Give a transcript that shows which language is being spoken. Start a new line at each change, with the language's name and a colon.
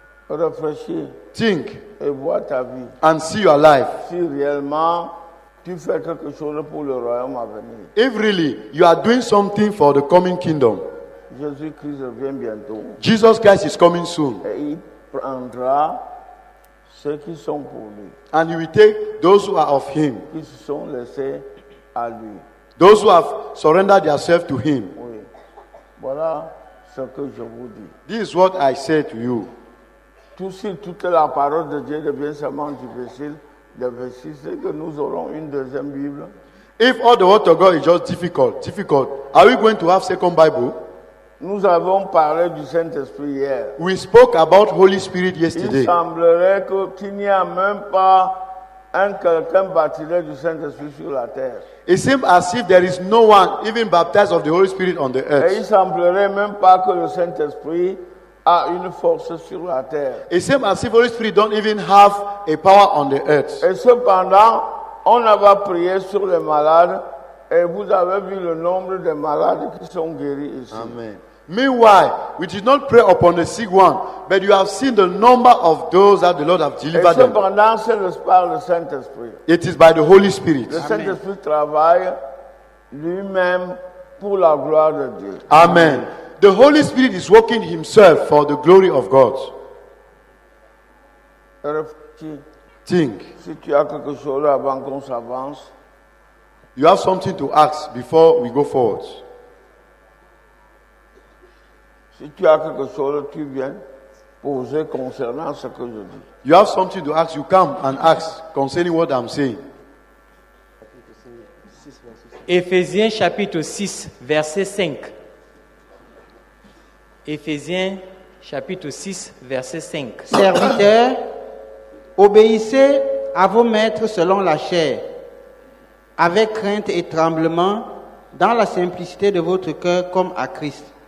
French: Réfléchis
English: Think
French: et vois ta vie.
English: and see your life.
French: Si réellement tu fais quelque chose pour le royaume à venir.
English: If really you are doing something for the coming kingdom,
French: Jésus-Christ revient bientôt.
English: Jesus Christ is coming soon.
French: Et il prendra ceux qui sont pour lui,
English: And he will take those who are of him,
French: qui se sont laissés à lui.
English: those who have surrendered themselves to him.
French: Oui. Voilà ce que je vous dis.
English: This is what I say to you.
French: Toute la parole de Dieu devient seulement difficile, c'est que nous aurons une deuxième Bible.
English: If all the word of God is just difficult, are we going to have second Bible?
French: Nous avons parlé du Saint-Esprit hier.
English: We spoke about Holy Spirit
French: Il
English: yesterday.
French: semblerait qu'il n'y a même pas quelqu'un baptisé du Saint-Esprit sur la terre.
English: It seems as if there is no one even baptized of the Holy Spirit on the
French: Et il
English: earth.
French: semblerait même pas que le Saint-Esprit a une force sur la terre.
English: It seems as if Holy Spirit don't even have a power on the earth.
French: Et cependant, on avait prié sur les malades et vous avez vu le nombre de malades qui sont guéris ici. Amen.
English: Meanwhile, we did not pray upon the sick one, but you have seen the number of those that the Lord have
French: Et
English: delivered them.
French: cependant, c'est par le Saint-Esprit.
English: It is by the Holy Spirit.
French: Le Saint-Esprit travaille lui-même pour la gloire de Dieu. Amen.
English: The Holy Spirit is working himself for the glory of God.
French: Réfléchis.
English: Think.
French: Si tu as quelque chose avant qu'on s'avance,
English: You have something to ask before we go forward.
French: si tu as quelque chose, tu viens poser concernant ce que je dis.
English: You have something to ask, you come and ask concerning what I'm saying.
French: Éphésiens chapitre 6, verset 5. Éphésiens chapitre 6, verset 5. Serviteurs, obéissez à vos maîtres selon la chair, avec crainte et tremblement, dans la simplicité de votre cœur comme à Christ.